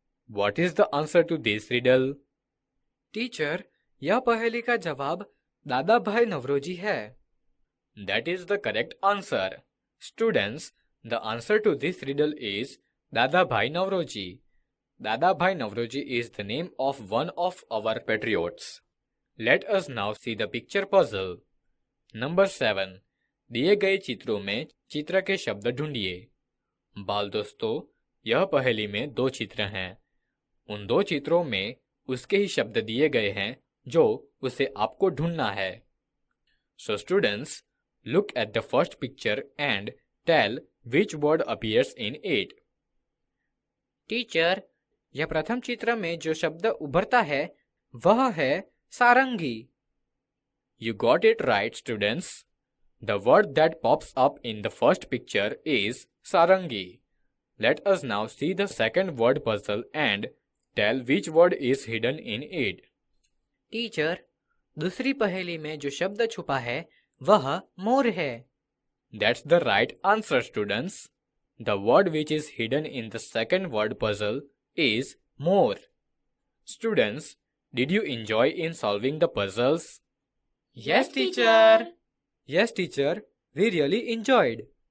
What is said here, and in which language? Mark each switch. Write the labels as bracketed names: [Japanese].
[English] What is the answer to this riddle? [Hindi] Teacher, यह पहेली का जवाब दादा भाई नवरोजी है. [English] That is the correct answer. Students, the answer to this riddle is Dada Bhai Navroji. Dada Bhai Navroji is the name of one of our patriots. Let us now see the picture puzzle. Number 7. [Hindi] दिए गए चित्रों में चित्र के शब्द ढूंढिए. बाल दोस्तों, यह पहेली में 2 चित्र हैं. उन 2 चित्रों में उसके ही शब्द दिए गए हैं जो उसे आपको ढूंढना है. [English] So students, look at the first picture and tell which word appears in it. [Hindi] Teacher, यह प्रथम चित्र में जो शब्द उभरता है वह है सारंगी. [English] You got it right, students. The word that pops up in the first picture is sarangi. Let us now see the second word puzzle and tell which word is hidden in it. [Hindi] Teacher, दूसरी पहेली में जो शब्द छुपा है वह मोर है. [English] That's the right answer, students. The word which is hidden in the second word puzzle is more. Students, did you enjoy in solving the puzzles? Yes, teacher. Yes, teacher. We really enjoyed.